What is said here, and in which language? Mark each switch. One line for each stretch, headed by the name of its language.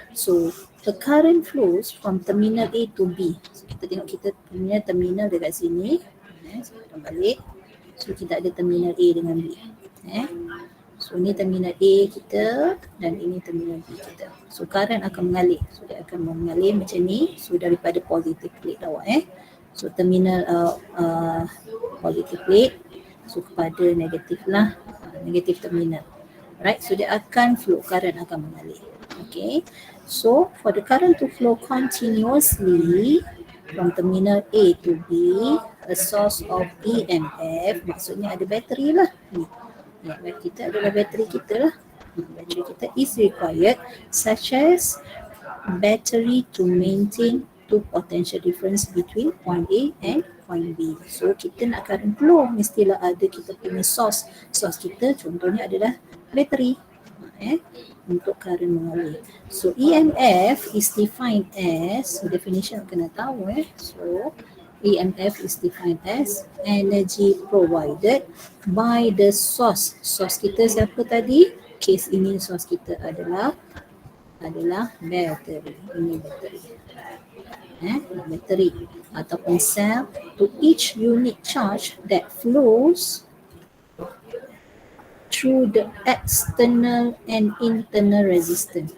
English: So the current flows from terminal A to B.
Malay: So kita tengok kita punya terminal dekat sini. So kita balik. So kita ada terminal A dengan B. So ni terminal A kita dan ini terminal B kita. So current akan mengalir. So dia akan mengalir macam ni. So daripada positive plate awak So terminal positive plate. So kepada negatif lah, negatif terminal.
English: Right, so
Malay: dia akan flow, current akan mengalir.
English: Okay, so for the current to flow continuously from terminal A to B, a source of EMF,
Malay: maksudnya ada bateri lah. Kita adalah bateri kita lah. Bateri kita
English: is required, such as battery to maintain two potential difference between point A and point B.
Malay: So kita nak current flow, mestilah ada kita punya source. Source kita contohnya adalah bateri untuk current mengalir.
English: So EMF is defined as, so definition
Malay: kena tahu
English: So EMF is defined as energy provided by the source.
Malay: Source kita siapa tadi? Case ini source kita adalah bateri. Ini bateri. Bateri ataupun
English: cell to each unit charge that flows through the external and internal resistance.